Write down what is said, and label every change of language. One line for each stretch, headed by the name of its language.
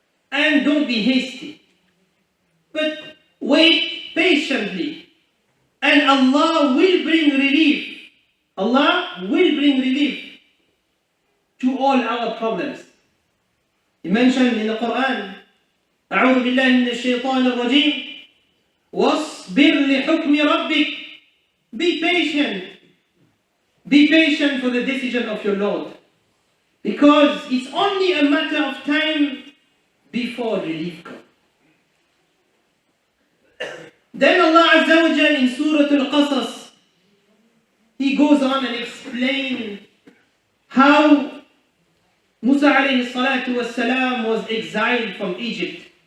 English: And don't be hasty, but wait patiently, and Allah will bring relief. Allah will bring relief to all our problems. He mentioned in the Quran,
Arabic: أعوذ بالله من الشيطان الرجيم واصبر لحكم ربك.
English: Be patient. Be patient for the decision of your Lord, because it's only a matter of time before relief comes. Then Allah Azza wa Jal in Surah Al-Qasas, He goes on and explains how Musa alayhi salatu was was exiled from Egypt.